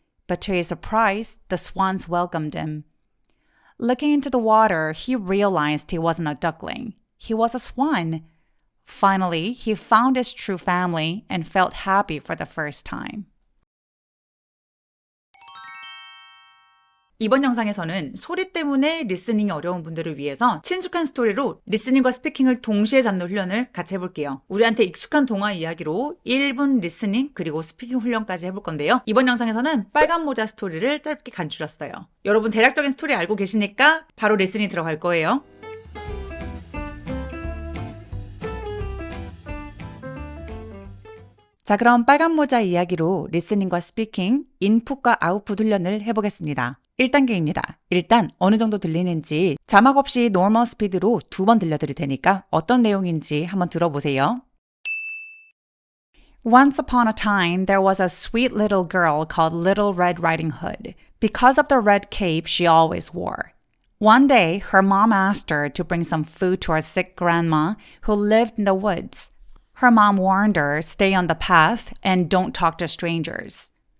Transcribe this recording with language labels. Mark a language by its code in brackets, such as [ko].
[en] But to his surprise, the swans welcomed him. Looking into the water, he realized he wasn't a duckling. He was a swan. Finally, he found his true family and felt happy for the first time. [ko] 이번 영상에서는 소리 때문에 리스닝이 어려운 분들을 위해서 친숙한 스토리로 리스닝과 스피킹을 동시에 잡는 훈련을 같이 해볼게요. 우리한테 익숙한 동화 이야기로 1분 리스닝 그리고 스피킹 훈련까지 해볼 건데요. 이번 영상에서는 빨간 모자 스토리를 짧게 간추렸어요. 여러분 대략적인 스토리 알고 계시니까 바로 리스닝 들어갈 거예요. 자, 그럼 빨간 모자 이야기로 리스닝과 스피킹, 인풋과 아웃풋 훈련을 해보겠습니다. 1단계입니다. 일단 어느 정도 들리는지 자막 없이 노멀 스피드로 2번 들려드릴 테니까 어떤 내용인지 한번 들어보세요. [en] Once upon a time, there was a sweet little girl called Little Red Riding Hood, because of the red cape she always wore. One day, her mom asked her to bring some food to her sick grandma who lived in the woods. Her mom warned her, stay on the path and don't talk to strangers.